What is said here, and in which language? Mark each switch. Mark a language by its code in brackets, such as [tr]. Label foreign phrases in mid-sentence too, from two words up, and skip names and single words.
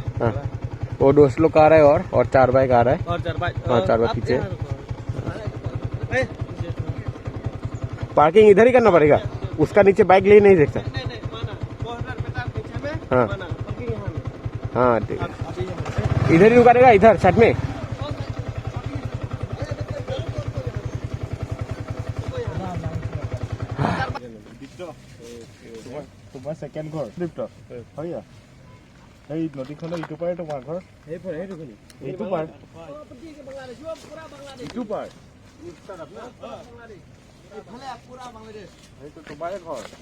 [hi] वो दोस्त लोग आ रहे हैं और 4 बाइक आ रहा है और 4 बाइक पीछे पार्किंग इधर ही करना पड़ेगा उसका नीचे बाइक ले नहीं सकता हाँ ठीक है इधर ही रुका रहेगा इधर साइड में [as] তোমাৰ সেকেন্ড ঘৰ উদ্দীপ্ত হয় এই নদীখনৰ ইটো পাৰে তোমাৰ ঘৰ এইটো পাৰ ইটো পাৰ এইটো তোমাৰে ঘৰ